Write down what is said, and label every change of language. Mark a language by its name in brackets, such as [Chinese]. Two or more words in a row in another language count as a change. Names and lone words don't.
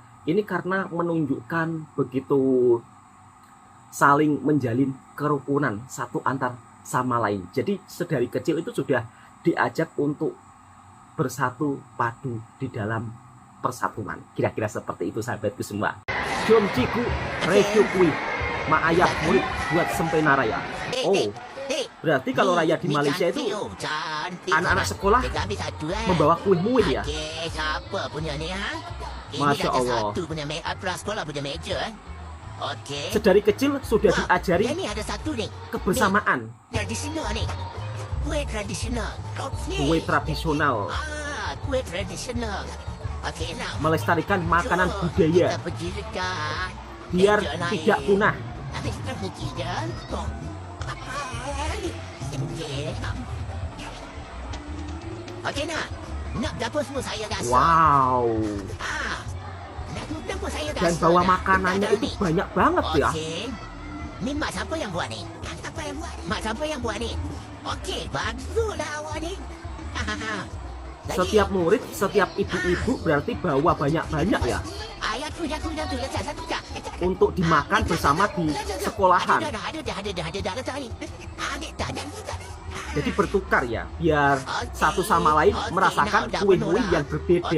[Indonesian] Ini karena menunjukkan begitu saling menjalin kerukunan satu antar sama lain. Jadi sedari kecil itu sudah diajak untuk bersatu padu di dalam persatuan. Kira-kira seperti itu sahabatku semua. [Malay] Jom Ciku review kuih mak ayah murid buat sempena raya. [Indonesian] Oh, berarti kalau raya di Malaysia itu anak-anak sekolah membawa [Malay] kuih muih [Indonesian] ya? Masya Allah. Sedari kecil sudah diajari kebersamaan. Kue tradisional. Melestarikan makanan budaya biar tidak punah. Wow. Dan bawa makanannya itu banyak banget ya. [Malay] Ni mak siapa yang buat ni? Mak siapa yang buat ni? Okey, baguslah awak ni. [Indonesian] Setiap murid, setiap ibu-ibu berarti bawa banyak-banyak ya. Untuk dimakan bersama di sekolahan. Jadi bertukar ya, biar satu sama lain merasakan kue-kue yang berbeda.